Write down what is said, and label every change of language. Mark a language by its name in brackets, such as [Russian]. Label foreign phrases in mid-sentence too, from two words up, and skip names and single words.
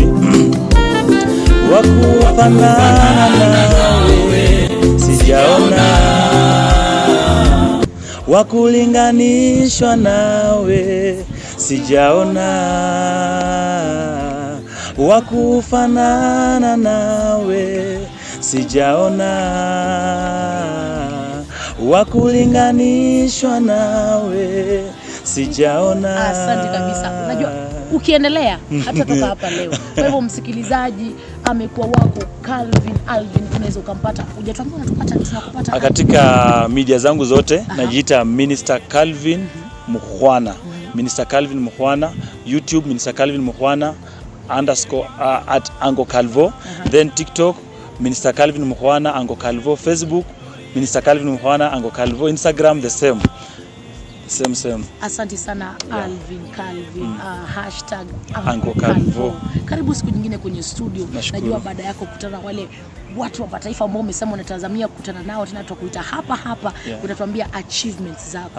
[Swahili] Wa kufanana nawe sijaona, wa kulinganishwa nawe sijaona, wa kufanana nawe sijaona, wa kulinganishwa nawe sijaona. Asante kabisa. Unajua ukiendelea hatatoka hapa leo. Kwa hivyo msikilizaji, amekuwa wako Calvin Alvin, unaweza ukampata. Hujatuambia unatupata, tunakupata katika media zangu zote. Najiita Minister Calvin Mukhwana. [English] Minister Calvin Mukhwana, YouTube Minister Calvin Mukhwana @ Ango Calvo, then TikTok Minister Calvin Mukhwana Ango Calvo, Facebook Minister Calvin Mukhwana Ango Calvo, Instagram the same. [Swahili] Asante sana Alvin Calvin, Ango Calvo. Karibu siku nyingine kwenye studio. Najua baada yako kukutana wale watu wa mataifa ambao umesema unatazamia kukutana nao, tena tutakuita hapa utatuambia achievements zako.